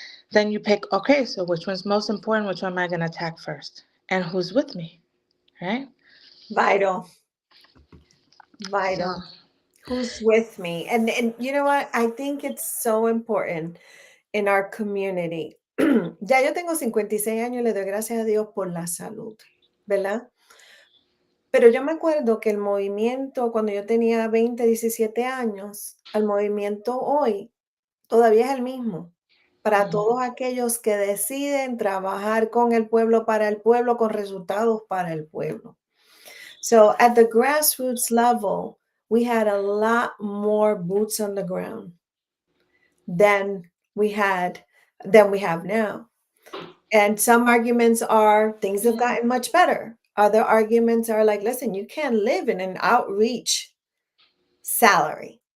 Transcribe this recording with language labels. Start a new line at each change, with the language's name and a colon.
English: Then you pick, okay, so which one's most important? Which one am I going to attack first? And who's with me, right? Vital, So, vital. Who's with me? And you know what? I think it's so important in our community.
Spanish: Ya yo tengo 56 años, le doy gracias a Dios por la salud, ¿verdad? Pero yo me acuerdo que el movimiento cuando yo tenía 20, 17 años, el movimiento hoy todavía es el mismo. Para mhm, todos aquellos que deciden trabajar con el pueblo, para el pueblo, con resultados para el pueblo.
English: So at the grassroots level, we had a lot more boots on the ground than we had than we have now. And some arguments are things have gotten much better. Other arguments are like, listen, you can't live in an outreach salary.